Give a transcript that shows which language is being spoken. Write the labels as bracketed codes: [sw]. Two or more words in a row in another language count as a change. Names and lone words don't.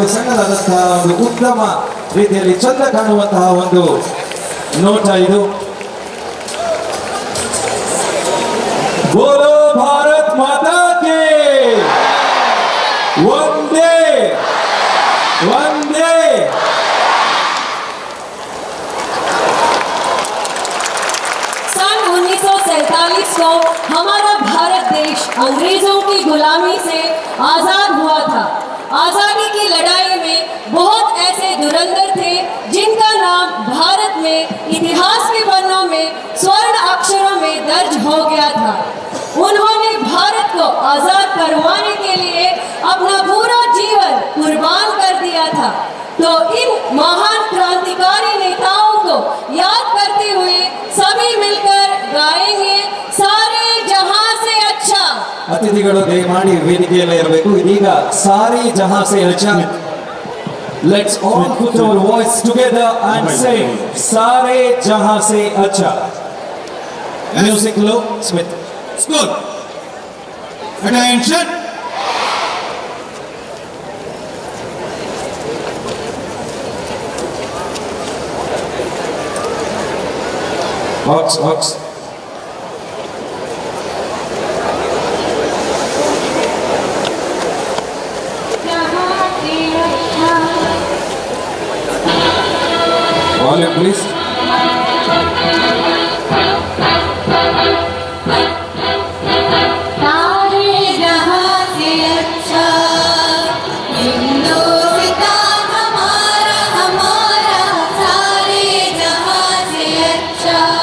[kn] ಸಣ್ಣದಾದಂತಹ ಒಂದು ಉತ್ತಮ ರೀತಿಯಲ್ಲಿ ಚಂದ ಕಾಣುವಂತಹ ಒಂದು ನೋಟ ಇದು. [hi] बोलो भारत माता के वंदे वंदे. सन 1947 को हमारा भारत देश अंग्रेजों की गुलामी से आजाद हुआ था। आजादी की लड़ाई में बहुत ऐसे धुरंधर थे जिनका नाम भारत में इतिहास के पन्नों में स्वर्ण अक्षरों में दर्ज हो गया था। उन्होंने भारत को आजाद करवाने के लिए अपना पूरा जीवन कुर्बान कर दिया था। तो इन महान क्रांतिकारी नेताओं को याद करते हुए सभी मिलकर गाएंगे सारे जहां से अच्छा। [kn] ಅತಿಥಿಗಳು ದಯಮಾಡಿ ವೇದಿಕೆಯಲ್ಲೇ ಇರಬೇಕು. ಇದೀಗ ಸಾರಿ ಜಹಾಂ ಸೆ ಅಚ್ಚಾ. [en] Let's all put our voice together and say सारे जहां से अच्छा. Music low, Smith. School. Attention. Ox. Volume please. [hi] सारे जहां से अच्छा हिंदुस्तान हमारा हमारा सारे जहां से अच्छा